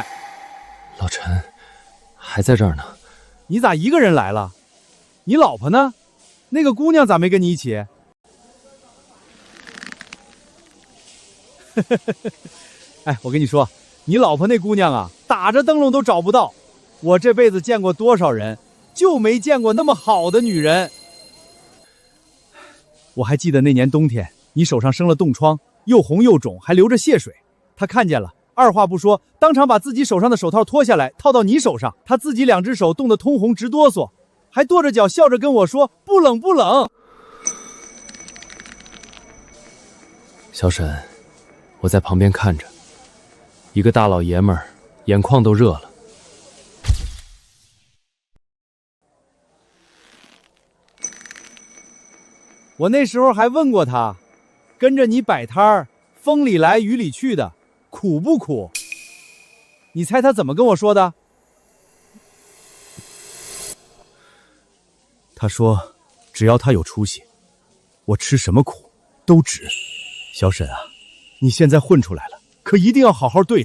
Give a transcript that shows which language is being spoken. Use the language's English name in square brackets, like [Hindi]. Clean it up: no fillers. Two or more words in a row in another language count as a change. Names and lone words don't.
[Chinese] 老陈，还在这儿呢。你咋一个人来了？你老婆呢？那个姑娘咋没跟你一起？哎，我跟你说，你老婆那姑娘啊，打着灯笼都找不到。我这輩子見過多少人，就沒見過那麼好的女人。我還記得那年冬天，你手上生了凍瘡，又紅又腫，還流着血水。他看見了，二話不說，當場把自己手上的手套脫下來，套到你手上。他自己兩隻手凍得通紅直哆嗦，還跺着腳笑着跟我說：“不冷不冷。” 小沈，我在旁邊看着，一個大老爺們兒，眼眶都熱了。我那時候還問過他，跟着你擺攤兒，風裡來雨裡去的，苦不苦？你猜他怎麼跟我說的？他說，只要他有出息，我吃什麼苦都值。小沈啊，你現在混出來了，可一定要好好對他。